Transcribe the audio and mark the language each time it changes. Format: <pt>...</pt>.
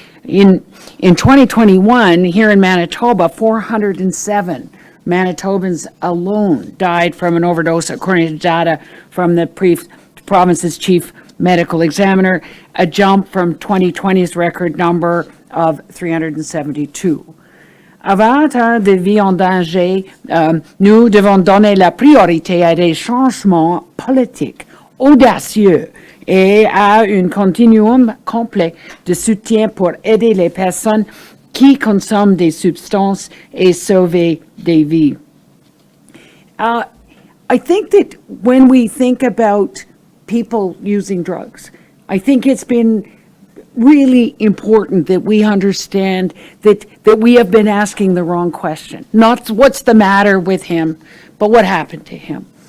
<en>In 2021, here in Manitoba, 407 Manitobans alone died from an overdose, according to data from the province's chief medical examiner, a jump from 2020's record number of 372.</en> <fr>Avant des vies en danger, nous devons donner la priorité à des changements politiques audacieux et à un continuum complet de soutien pour aider les personnes qui consomment des substances et sauver des vies.</fr> <en>I think that when we think about people using drugs, I think it's been really important that we understand that we have been asking the wrong question. Not what's the matter with him, but what happened to him.</en>